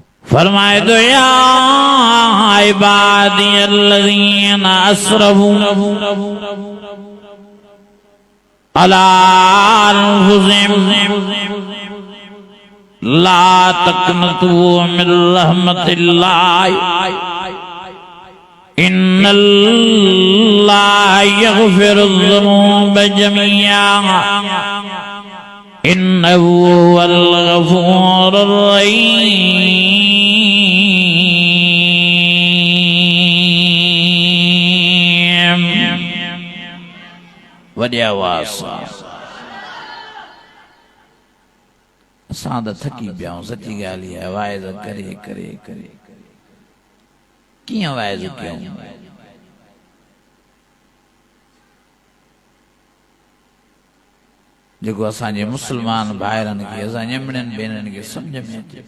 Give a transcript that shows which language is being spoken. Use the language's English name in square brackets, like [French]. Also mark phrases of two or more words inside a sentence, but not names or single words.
[Sindhi] फरमाए तो [Arabic] يا عبادي الذين أسرفوا على أنفسهم لا تقنطوا من رحمة الله إن الله يغفر الذنوب جميعا إنه هو الغفور الرحيم. [Sindhi] वॾी आवाज़ सां असां त थकी पिया आहियूं, सची ॻाल्हि आहे। वाइज़ करे करे करे कीअं वाइज़ कयूं? जेको असांजे मुस्लमान भाइरनि खे, असां ॼमड़ियुनि भेनरुनि खे सम्झ में अचे।